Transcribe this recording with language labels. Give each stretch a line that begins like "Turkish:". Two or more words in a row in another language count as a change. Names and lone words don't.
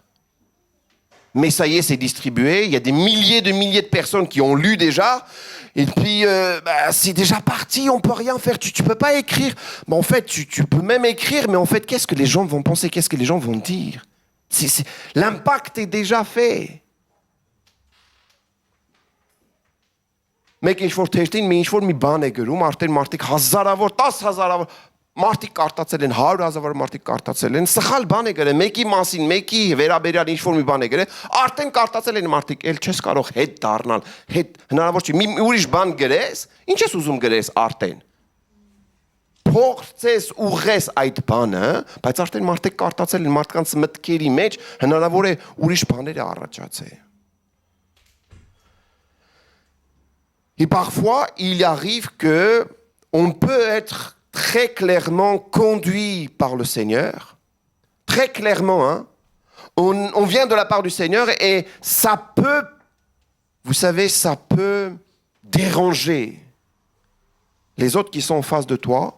French: Mais ça y est, c'est distribué, il y a des milliers de personnes qui ont lu déjà, et puis c'est déjà parti, on ne peut rien faire, tu ne peux pas écrire. Mais en fait, tu peux même écrire, mais en fait, qu'est-ce que les gens vont penser, qu'est-ce que les gens vont dire ? L'impact est déjà fait.
Armenian: Մեկ ինչ-որ թեշտին մի ինչ-որ մի բան է գրում, արդեն մարդիկ հազարավոր, 10,000-ավոր մարդիկ կարդացել են, 100,000 մարդիկ կարդացել են, սխալ բան է գրել, մեկի մասին, մեկի վերաբերյալ ինչ-որ մի բան է գրել, արդեն կարդացել են մարդիկ, էլ չես կարող հետ դառնալ, հնարավոր չի, մի ուրիշ բան գրես, ինչ ես ուզում գրես արդեն։ Փորձես ուղղես այդ բանը, բայց արդեն մարդիկ կարդացել են, մարդկանց մտքերի մեջ հնարավոր է ուրիշ բաներ առաջացել։
French: Et parfois, il arrive qu'on peut être très clairement conduit par le Seigneur. Très clairement, hein. On vient de la part du Seigneur et ça peut, vous savez, ça peut déranger les autres qui sont en face de toi.